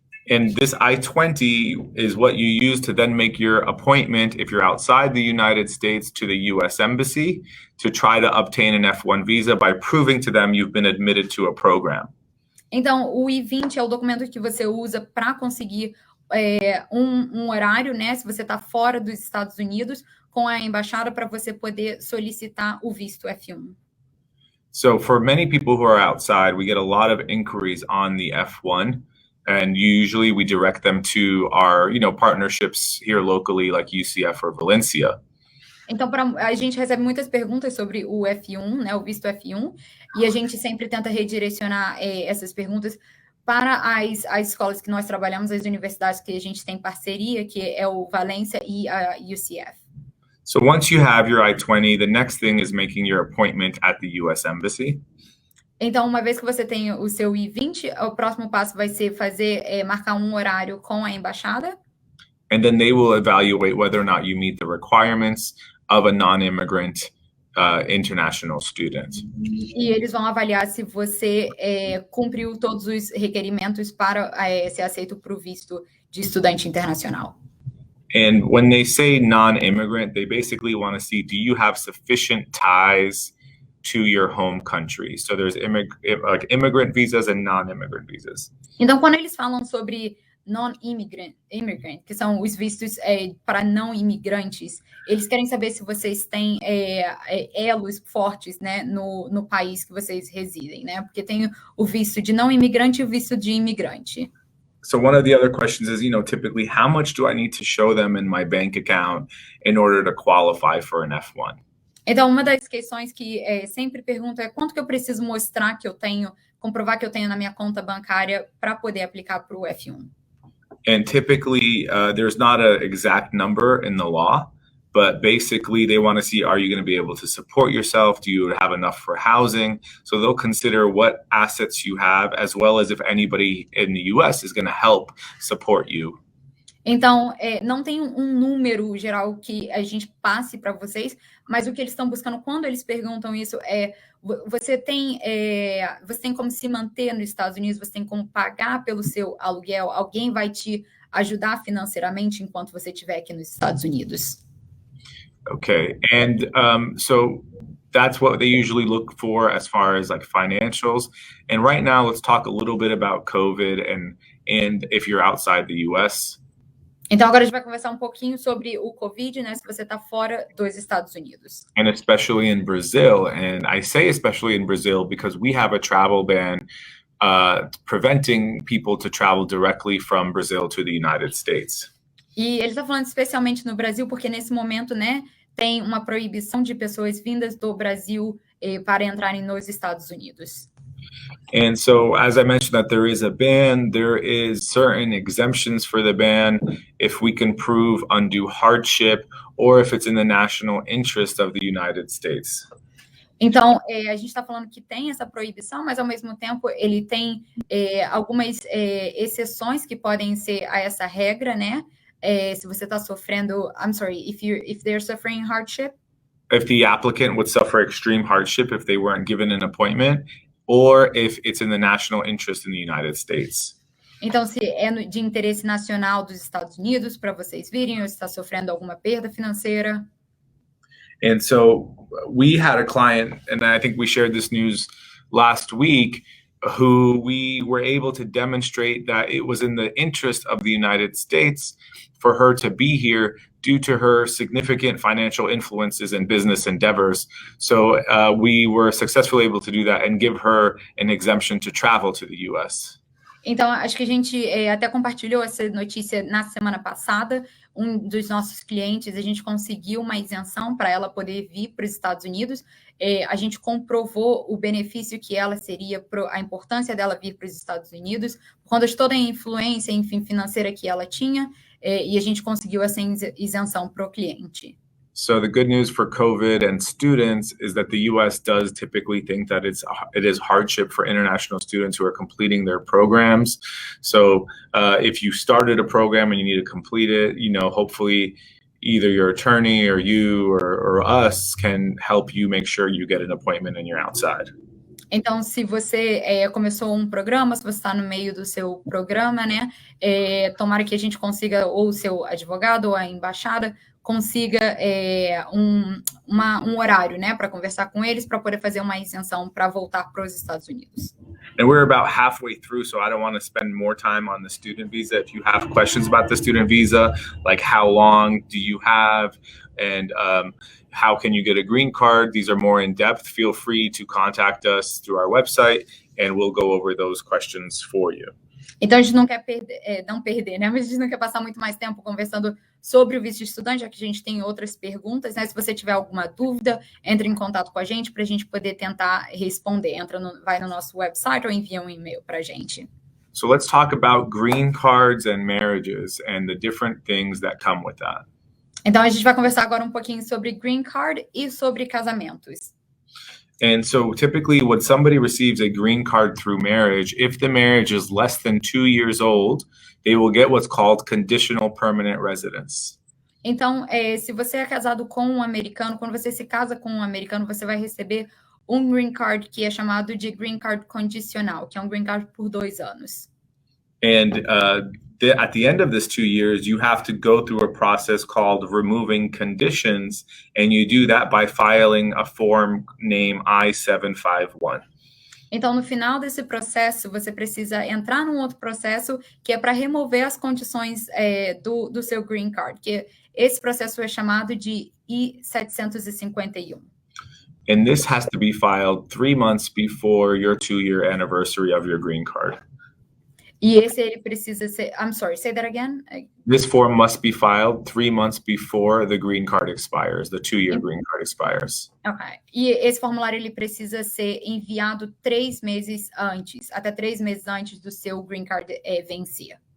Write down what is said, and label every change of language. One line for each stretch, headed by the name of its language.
English: And this I-20 is what you use to then make your appointment, if you're outside the United States, to the U.S. Embassy to try to obtain an F1 visa by proving to them you've been admitted to a program.
Portuguese: Então, o I-20 é o documento que você usa para conseguir um horário, né? Se você está fora dos Estados Unidos, com a embaixada para você poder solicitar o visto F1.
English: So for many people who are outside, we get a lot of inquiries on the F1, and usually we direct them to our, partnerships here locally, like UCF or Valencia.
Portuguese: Então, a gente recebe muitas perguntas sobre o F1, né, o visto F1, e a gente sempre tenta redirecionar essas perguntas para as escolas que nós trabalhamos, as universidades que a gente tem parceria, que é o Valência e a UCF.
English: So once you have your I-20, the next thing is making your appointment at the U.S. Embassy.
Portuguese: Então, uma vez que você tem o seu I-20, o próximo passo vai ser marcar um horário com a embaixada.
English: And then they will evaluate whether or not you meet the requirements of a non-immigrant international student.
Portuguese: E eles vão avaliar se você cumpriu todos os requerimentos para ser aceito para o visto de estudante internacional.
English: And when they say non-immigrant, they basically want to see, do you have sufficient ties to your home country? So there's immigrant visas and non-immigrant visas.
Portuguese: Então, quando eles falam sobre non-immigrant, que são os vistos para não imigrantes, eles querem saber se vocês têm elos fortes, né, no país que vocês residem, né? Porque tem o visto de não imigrante e o visto de imigrante.
English: So one of the other questions is, typically, how much do I need to show them in my bank account in order to qualify for an F1?
Portuguese: Então, uma das questões que sempre pergunto é quanto que eu preciso mostrar que eu tenho, comprovar que eu tenho na minha conta bancária para poder aplicar para o F1.
English: And typically, there's not an exact number in the law, but basically they want to see, are you going to be able to support yourself? Do you have enough for housing? So they'll consider what assets you have, as well as if anybody in the U.S. is going to help support you.
Portuguese: Então, não tem um número geral que a gente passe para vocês, mas o que eles estão buscando quando eles perguntam isso você tem como se manter nos Estados Unidos, você tem como pagar pelo seu aluguel, alguém vai te ajudar financeiramente enquanto você estiver aqui nos Estados Unidos.
English: Okay, and so that's what they usually look for as far as like financials. And right now, let's talk a little bit about COVID and if you're outside the U.S.
Portuguese: Então, agora a gente vai conversar um pouquinho sobre o COVID, né, se você está fora dos Estados Unidos.
English: And especially in Brazil, and I say especially in Brazil because we have a travel ban preventing people to travel directly from Brazil to the United States.
Portuguese: E ele está falando especialmente no Brasil, porque nesse momento, né, tem uma proibição de pessoas vindas do Brasil para entrarem nos Estados Unidos.
English: And so, as I mentioned, that there is a ban, there is certain exemptions for the ban if we can prove undue hardship or if it's in the national interest of the United States.
Portuguese: Então, a gente está falando que tem essa proibição, mas ao mesmo tempo ele tem algumas exceções que podem ser a essa regra, né? Se você está sofrendo,
English: if they're suffering hardship. If the applicant would suffer extreme hardship if they weren't given an appointment, or if it's in the national interest in the United States.
Portuguese: Então, se é de interesse nacional dos Estados Unidos para vocês virem, ou está sofrendo alguma perda financeira.
English: And so we had a client, and I think we shared this news last week, who we were able to demonstrate that it was in the interest of the United States for her to be here due to her significant financial influences and business endeavors. So we were successfully able to do that and give her an exemption to travel to the U.S.
Portuguese: Então, acho que a gente até compartilhou essa notícia na semana passada. Um dos nossos clientes, a gente conseguiu uma isenção para ela poder vir para os Estados Unidos. A gente comprovou o benefício que ela seria, a importância dela vir para os Estados Unidos, por conta de toda a influência, enfim, financeira que ela tinha, e a gente conseguiu essa isenção para o cliente.
English: So the good news for COVID and students is that the U.S. does typically think that it is hardship for international students who are completing their programs. So if you started a program and you need to complete it, hopefully either your attorney or you or us can help you make sure you get an appointment and you're outside.
Portuguese: Então, se você começou um programa, se você está no meio do seu programa, né, tomara que a gente consiga, ou o seu advogado ou a embaixada, consiga um horário, né, para conversar com eles, para poder fazer uma isenção para voltar para os Estados Unidos.
English: And we're about halfway through, so I don't want to spend more time on the student visa. If you have questions about the student visa, like how long do you have, and how can you get a green card? These are more in depth. Feel free to contact us through our website and we'll go over those questions for you.
Portuguese: Então, a gente não quer perder, né? Mas a gente não quer passar muito mais tempo conversando sobre o visto de estudante, já que a gente tem outras perguntas, né? Se você tiver alguma dúvida, entre em contato com a gente para a gente poder tentar responder. Vai no nosso website ou envia um e-mail para a gente.
English: So let's talk about green cards and marriages and the different things that come with that.
Portuguese: Então, a gente vai conversar agora um pouquinho sobre green card e sobre casamentos.
English: And so typically when somebody receives a green card through marriage, if the marriage is less than 2 years old, they will get what's called conditional permanent residence.
Portuguese: Então, se você é casado com um americano, quando você se casa com um americano, você vai receber um green card que é chamado de green card condicional, que é um green card por 2 anos.
English: And at the end of this 2 years, you have to go through a process called removing conditions, and you do that by filing a form named I-751.
Portuguese: Então, no final desse processo, você precisa entrar num outro processo que é para remover as condições do seu green card, que esse processo é chamado de I-751.
English: And this has to be filed 3 months before your 2-year anniversary of your green card.
Portuguese: E esse ele precisa ser...
English: I'm sorry, say that again? This form must be filed 3 months before the green card expires, the 2-year green card expires. Ok.
Portuguese: E esse formulário ele precisa ser enviado 3 meses antes, até 3 meses antes do seu green card vencer.